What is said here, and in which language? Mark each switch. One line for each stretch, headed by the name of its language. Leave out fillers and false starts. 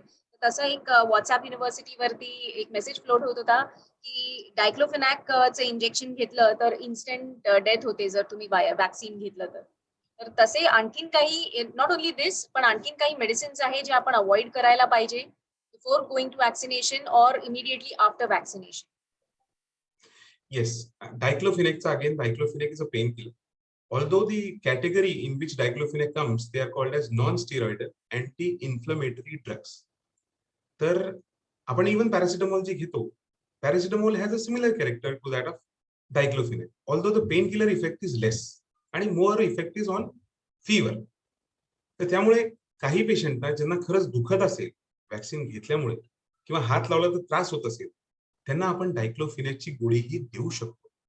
Marathi: तर तसं एक WhatsApp युनिव्हर्सिटीवरती एक मेसेज फ्लोट होत होता की डायक्लोफेनॅकचं इंजेक्शन घेतलं तर इन्स्टंट डेथ होते जर तुम्ही व्हॅक्सिन घेतलं तर. तर तसे आणखीन काही
English: not only this
Marathi: पण आणखीन काही मेडिसिन्स आहे जे आपण अव्हॉइड करायला पाहिजे
English: Before going to vaccination or immediately after vaccination. Yes, diclofenac again, diclofenac is a painkiller. Although the category in which diclofenac comes, they are called as non-steroidal anti-inflammatory drugs.
Marathi: तर आपण even paracetamol जे घेतो,
English: Paracetamol has a similar character to that of diclofenac. Although the pain killer effect is less आणि more effect is on fever.
Marathi: तर त्यामुळे काही पेशंटना ज्यांना खरंच दुखत असेल व्हॅक्सिन घेतल्यामुळे किंवा हात लावला तर त्रास होत असेल, त्यांना आपण डायक्लोफिनेकची गोळीही देऊ शकतो.